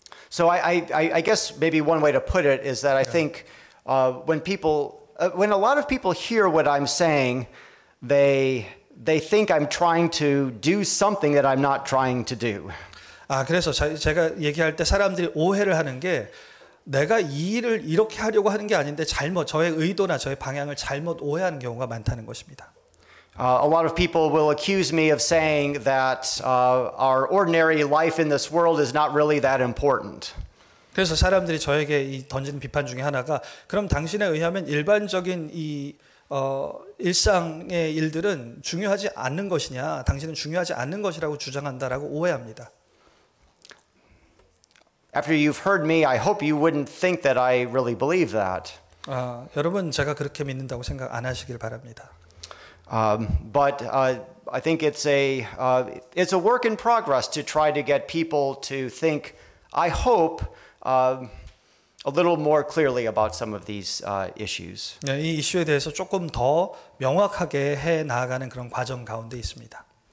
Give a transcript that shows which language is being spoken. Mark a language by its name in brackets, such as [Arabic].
[English] So I guess maybe one way to put it is that I think when a lot of people hear what I'm saying, they think I'm trying to do something that I'm not trying to do. [Korean] 그래서 제가 얘기할 때 사람들이 오해를 하는 게 내가 이 일을 이렇게 하려고 하는 게 아닌데 저의 의도나 저의 방향을 잘못 오해하는 경우가 많다는 것입니다. [English] A lot of people will accuse me of saying that our ordinary life in this world is not really that important. [Korean] 그래서 사람들이 저에게 던지는 비판 중에 하나가 그럼 당신에 의하면 일반적인 이 일상의 일들은 중요하지 않는 것이냐? 당신은 중요하지 않는 것이라고 주장한다라고 오해합니다. [English] After you've heard me, I hope you wouldn't think that I really believe that. [Korean] 여러분 제가 그렇게 믿는다고 생각 안 하시길 바랍니다. [English] But I think it's a work in progress to try to get people to think, I hope, a little more clearly about some of these issues. [Korean] 이 이슈에 대해서 조금 더 명확하게 해 나아가는 그런 과정 가운데 있습니다.